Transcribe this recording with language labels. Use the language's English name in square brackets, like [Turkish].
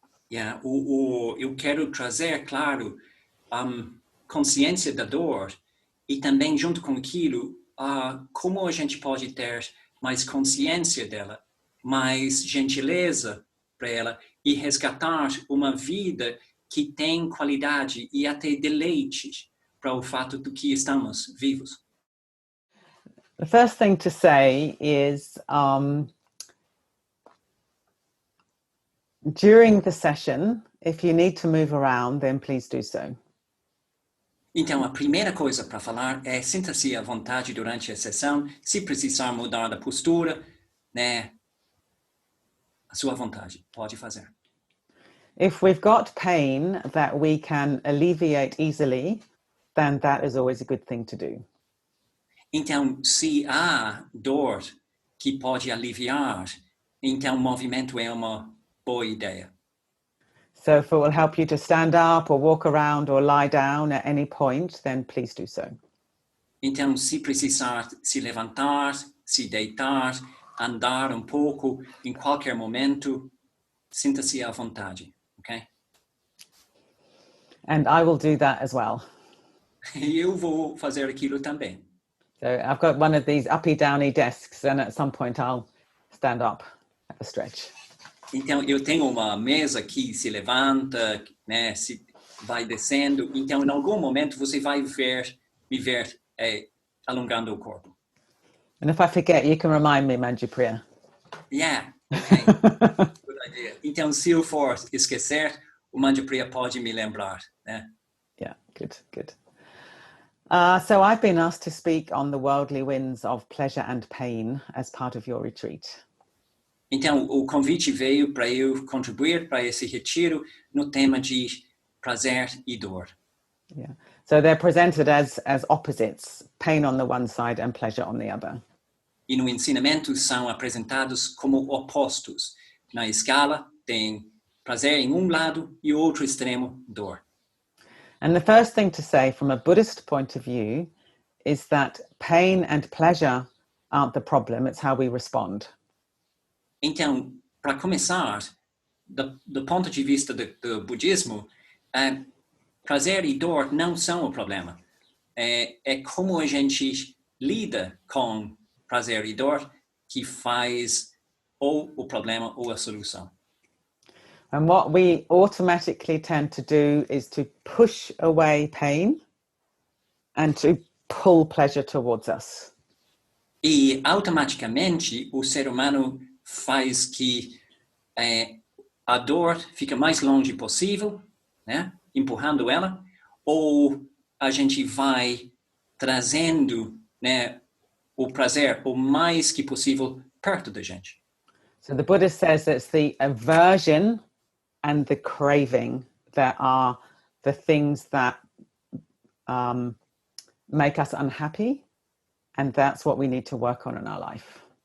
[English] Yeah, [Portuguese] eu quero trazer, claro, consciência da dor e também junto com aquilo, como a gente pode ter mais consciência dela, mais gentileza para ela e resgatar uma vida que tem qualidade e até deleite para o fato de que estamos vivos. [English] The first thing to say is during the session, if you need to move around, then please do so. [Portuguese] Então, a primeira coisa para falar é sinta-se à vontade durante a sessão. Se precisar mudar da postura, né, a sua vontade, pode fazer. [English] If we've got pain that we can alleviate easily, then that is always a good thing to do. [Portuguese] Então, se há dor que pode aliviar, então o movimento é uma boa ideia. [English] So if it will help you to stand up or walk around or lie down at any point, then please do so. [Portuguese] Então, se precisar se levantar, se deitar, andar um pouco, em qualquer momento, sinta-se à vontade, ok? [English] And I will do that as well. [Portuguese] E eu vou fazer aquilo também. [English] So I've got one of these uppy downy desks, and at some point I'll stand up at a stretch. [Portuguese] Então, eu tenho uma mesa que se levanta, né, se vai descendo. Então, em algum momento, você vai me ver alongando o corpo. [English] And if I forget, you can remind me, Manjupriya. Yeah, okay. Good idea. [Portuguese] Então, se eu for esquecer, o Manjupriya pode me lembrar, né? [English] Yeah, good, good. So I've been asked to speak on the worldly winds of pleasure and pain as part of your retreat. [Portuguese] Então, o convite veio para eu contribuir para esse retiro no tema de prazer e dor. [English] Yeah. So they're presented as opposites, pain on the one side and pleasure on the other. [Portuguese] E no ensinamento são apresentados como opostos. Na escala, tem prazer em um lado e o outro extremo, dor. [English] And the first thing to say from a Buddhist point of view is that pain and pleasure aren't the problem, it's how we respond. [Portuguese] Então, para começar, do ponto de vista do budismo, prazer e dor não são o problema. É como a gente lida com prazer e dor que faz ou o problema ou a solução. [English] And what we automatically tend to do is to push away pain and to pull pleasure towards us. [Portuguese] E automaticamente o ser humano faz que a dor fica mais longe possível, né? Empurrando ela, ou a gente vai trazendo, né, o prazer o mais que possível perto da gente. [English] So the Buddha says it's the aversion and the craving that are the things that make us unhappy, and that's what we need to work on in our life.